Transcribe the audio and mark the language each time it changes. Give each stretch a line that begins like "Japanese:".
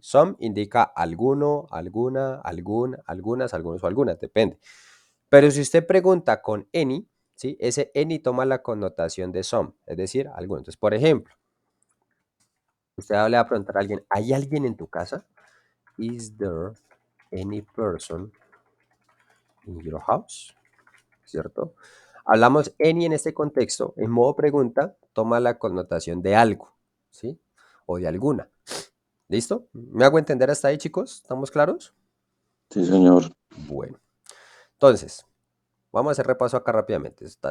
Spanish: Some indica alguno, alguna, algún, algunas, algunos o algunas, depende. Pero si usted pregunta con any, ¿sí? Ese any toma la connotación de some, es decir, alguno. Entonces, por ejemplo, usted le va a preguntar a alguien, ¿hay alguien en tu casa?
English: Is there any person in your house?
Spanish: ¿Cierto? Hablamos any en este contexto, en modo pregunta, toma la connotación de algo, ¿sí? O de alguna. ¿Listo? ¿Me hago entender hasta ahí, chicos? ¿Estamos claros? Sí, señor. Bueno, entonces, vamos a hacer repaso acá rápidamente.